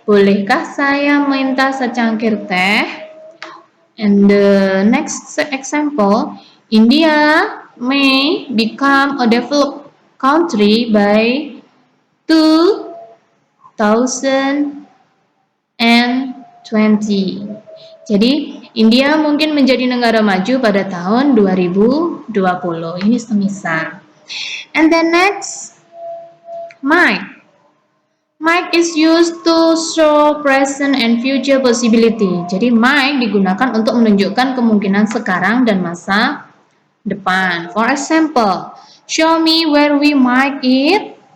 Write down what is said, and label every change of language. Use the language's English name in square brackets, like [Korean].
[Indonesian] Bolehkah saya minta secangkir teh? [English] And the next example, India may become a developed country by 2020. [Indonesian] Jadi, India mungkin menjadi negara maju pada tahun 2020. Ini semisal. [English] And then next, might. Might is used to show present and future possibility. [Indonesian] Jadi might digunakan untuk menunjukkan kemungkinan sekarang dan masa depan. [English] For example, show me where we might eat.